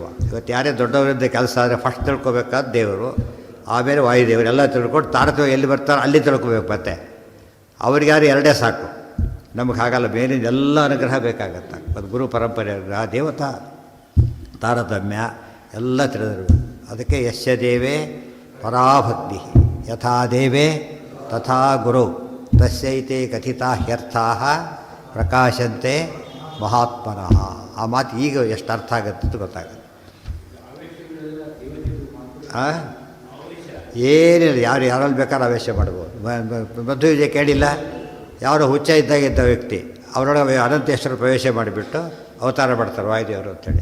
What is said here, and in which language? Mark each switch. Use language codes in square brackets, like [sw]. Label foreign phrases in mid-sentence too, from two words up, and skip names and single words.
[kn] ಇವತ್ತು ಯಾರೇ ದೊಡ್ಡವರಿಂದ ಕೆಲಸ ಆದರೆ ಫಸ್ಟ್ ತಿಳ್ಕೊಬೇಕಾದ ದೇವರು, ಆಮೇಲೆ ವಾಯುದೇವರು. ಎಲ್ಲ ತಿಳ್ಕೊಂಡು ತಾರತಮ್ಯ ಎಲ್ಲಿ ಬರ್ತಾರೋ ಅಲ್ಲಿ ತಿಳ್ಕೊಬೇಕು. ಮತ್ತೆ ಅವ್ರಿಗೆ ಯಾರು ಎರಡೇ ಸಾಕು, ನಮಗೆ ಹಾಗಲ್ಲ. ಬೇರೆ ಎಲ್ಲ ಅನುಗ್ರಹ ಬೇಕಾಗತ್ತೆ. ಅದು ಗುರು ಪರಂಪರೆ ಅನುಗ್ರಹ, ದೇವತಾ ತಾರತಮ್ಯ ಎಲ್ಲ ತಿಳಿದಿರಬೇಕು. [sa] ಅದಕ್ಕೆ ಯಸ್ಯ ದೇವೇ ಪರಾಭಕ್ತಿ ಯಥಾ ದೇವೇ ತಥಾ ಗುರು ತಸ್ಯೈತೆ ಕಥಿತಾ ಹ್ಯರ್ಥಾ ಪ್ರಕಾಶಂತೆ ಮಹಾತ್ಮನಃ. [kn] ಆ ಮಾತು ಈಗ ಎಷ್ಟು ಅರ್ಥ ಆಗುತ್ತೆ ಅಂತ ಗೊತ್ತಾಗುತ್ತೆ. ಏನಿಲ್ಲ, ಯಾರಲ್ಲಿ ಬೇಕಾದ್ರೂ ಆವೇಶ ಮಾಡ್ಬೋದು. ಮಧ್ವ ವಿಜಯ ಕೇಳಿಲ್ಲ, ಯಾರೋ ಹುಚ್ಚ ಇದ್ದ ವ್ಯಕ್ತಿ ಅವರೊಳಗೆ ಅನಂತೇಶ್ವರ ಪ್ರವೇಶ ಮಾಡಿಬಿಟ್ಟು ಅವತಾರ ಮಾಡ್ತಾರೆ ವಾಯುದೇವರು ಅಂತೇಳಿ.